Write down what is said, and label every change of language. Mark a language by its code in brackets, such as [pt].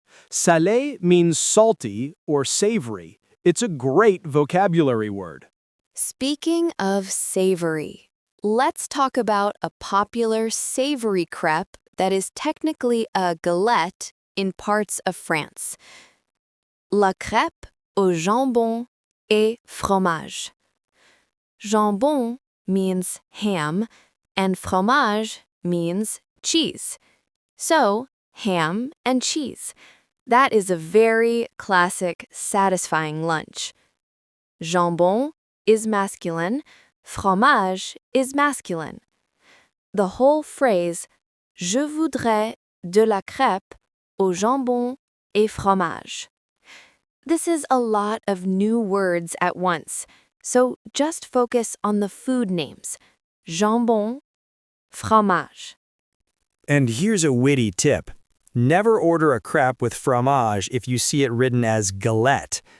[en] Salé means salty or savory. It's a great vocabulary word. Speaking of savory, let's talk about a popular savory crêpe that is technically a galette in parts of France. [fr] La crêpe au jambon et fromage. [en] Jambon means ham, and fromage means cheese. So, ham and cheese. That is a very classic, satisfying lunch. Jambon is masculine, fromage is masculine. The whole phrase, [fr] Je voudrais de la crêpe au jambon et fromage. [en] This is a lot of new words at once, so just focus on the food names. [fr] Jambon, fromage. [en] And here's a witty tip. Never order a crêpe with fromage if you see it written as galette.